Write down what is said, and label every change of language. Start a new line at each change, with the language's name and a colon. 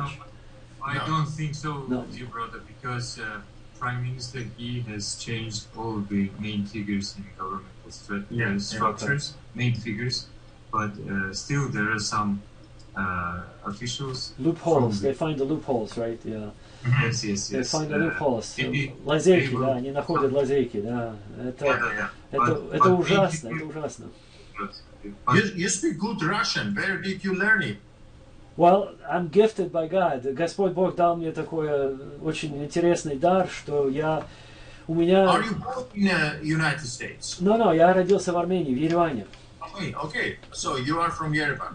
English: No, I don't think so, dear brother, because Prime Minister, he has changed all the main figures in governmental structures, main figures, but still there are some officials. Loopholes. They find the loopholes, right? Yeah. Yes, yes, yes. They find the loopholes.
Russian: Лазейки, да, они находят лазейки, да. Это ужасно, это ужасно.
English: You speak good Russian. Where did you learn it? Well, I'm gifted by God.
Russian: Господь Бог дал мне такой очень интересный дар, что у меня...
English: Are you born in the United States?
Russian: No, я родился в Армении, в Ереване.
English: Okay, so you are from Yerevan.